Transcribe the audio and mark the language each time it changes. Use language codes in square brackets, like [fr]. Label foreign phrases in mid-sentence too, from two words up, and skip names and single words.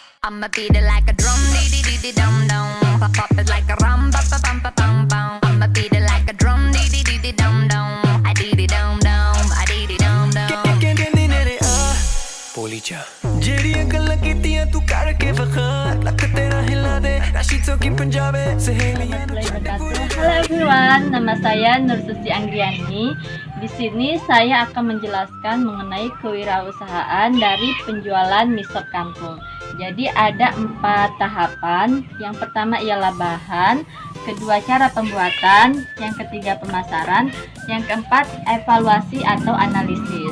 [en] I'ma beat it like a drum, dee dee dee dee dum dum. Pop pop it like a rum, pa pa pum pa pum pum. I'ma beat it like a drum, dee dee dee dee dum dum. I dee dee dum dum, I dee dee dum dum. [pa] ਕਹਿੰਦੇ ਨੇ ਰੇ ਆ ਬੋਲੀ ਜਾ ਜਿਹੜੀਆਂ ਗੱਲਾਂ ਕੀਤੀਆਂ ਤੂੰ ਕਰਕੇ ਵਿਖਾ ਲੱਕ ਤੇਰਾ ਹਿਲਾ ਦੇ ਰਾਸ਼ੀ ਚੋਕੀ ਪੰਜਾਬੇ ਸਹੇਲੀਆਂ [id] Halo everyone, nama saya Nur Susi Anggriani. Di sini saya akan menjelaskan mengenai kewirausahaan dari penjualan mie sop kampung. Jadi ada 4 tahapan. Yang pertama ialah bahan, kedua cara pembuatan, yang ketiga pemasaran, yang keempat evaluasi atau analisis.